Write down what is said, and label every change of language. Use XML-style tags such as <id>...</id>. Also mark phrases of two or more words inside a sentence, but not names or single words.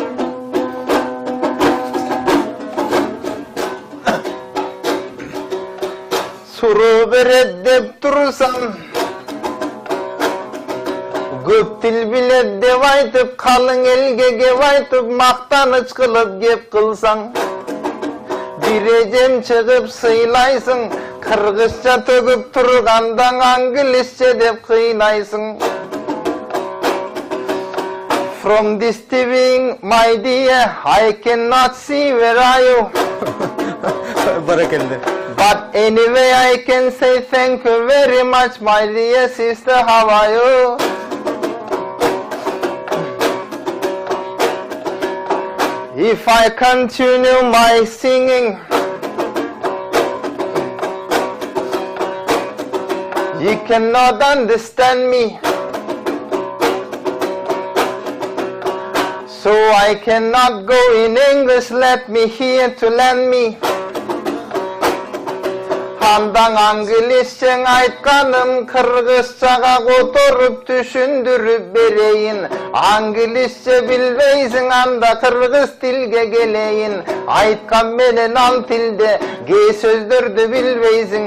<ky>суроо берет деп турсам, көп тил билет деп айтып, калың элге кеп айтып, мактаныч кылып кеп кылсаң, бир эжем чыгып сыйлайсың, кыргызча төгүп тургандан англисче деп кыйнайсың.</ky> <en>From this TV, my dear, I cannot see where are you.</en> <ky>Баракелди.</ky> <en>But anyway, I can say thank you very much, my dear sister. How are you? If I continue my singing, you cannot understand me. So I cannot go in English, let me hear to lend me.</en> <ky>Андан англисчең айтканым, кыргызчага которуп түшүндүрүп берейин. Англисче билбейсиң, анда кыргыз тилге келейин. Айткан менен ал тилде кээ сөздөрдү билбейсиң.</ky>